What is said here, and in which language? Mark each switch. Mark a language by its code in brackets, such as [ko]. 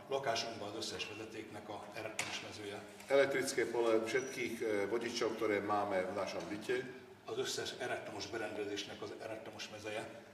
[hu] lakásunkban az összes vezetéknek a elektromos mezője, [sk] elektrické pole všetkých vodičov, ktoré máme v našom byte, [hu] az összes elektromos berendezésnek az elektromos mezeje,